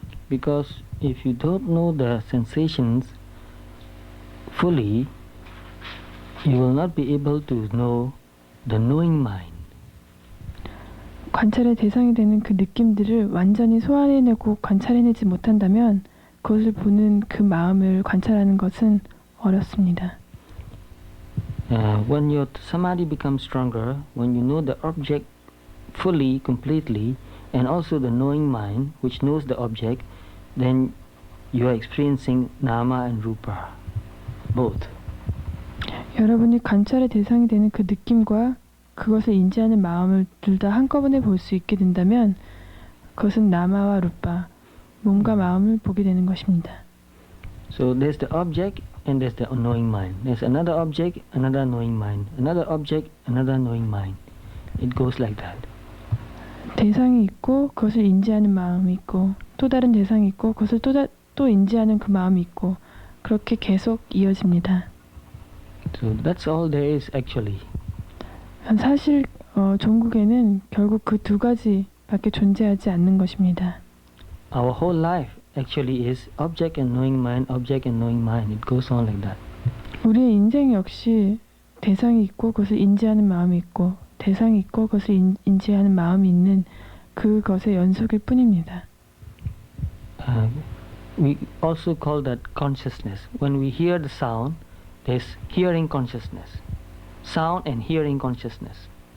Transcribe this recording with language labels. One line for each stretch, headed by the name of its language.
English: Because if you don't know the sensations fully, you will not be able to know the knowing mind.
Korean: 관찰의 대상이 되는 그 느낌들을 완전히 소화해내고 관찰해내지 못한다면 그것을 보는 그 마음을 관찰하는 것은 어렵습니다.
English: When your samadhi becomes stronger, when you know the object fully, completely, and also the knowing mind, which knows the object, then you are experiencing nama and rupa, both.
Korean: 여러분이 관찰의 대상이 되는 그 느낌과 그것을 인지하는 마음을 둘 다 한꺼번에 볼 수 있게 된다면 그것은 나마와 루파, 몸과 마음을 보게 되는 것입니다.
English: So there's the object and there's the knowing mind. There's another object, another knowing mind. Another object, another knowing mind. It goes like that.
Korean: 대상이 있고 그것을 인지하는 마음이 있고 또 다른 대상이 있고 그것을 또 인지하는 그 마음이 있고 그렇게 계속 이어집니다.
English: So that's all there is actually.
Korean: 사실 종국에는 결국 그 두 가지밖에 존재하지 않는 것입니다.
English: Our whole life actually is object and knowing mind, object and knowing mind. It goes on like that.
Korean: 우리의 인생 역시 대상이 있고 그것을 인지하는 마음이 있고 대상이 있고 그것을 인지하는 마음이 있는 그것의 연속일 뿐입니다.
English: We also call that consciousness. When we hear the sound, there's hearing consciousness. Sound and hearing consciousness.